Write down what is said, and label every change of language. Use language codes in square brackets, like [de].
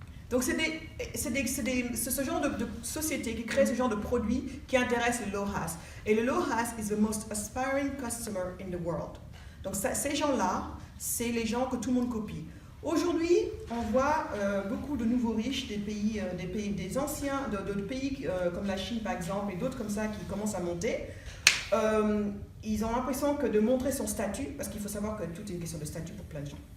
[fr] Donc c'est ce genre de société qui crée ce genre de produit qui intéresse le LOHAS. Et le [en] LOHAS is the most aspiring customer in the world. [fr] Donc ces gens-là, c'est les gens que tout le monde copie. Aujourd'hui, on voit beaucoup de nouveaux riches des pays anciens, de pays comme la Chine par exemple, et d'autres comme ça qui commencent à monter. Ils ont l'impression que de montrer son statut, parce qu'il faut savoir que tout est une question de statut pour plein de gens.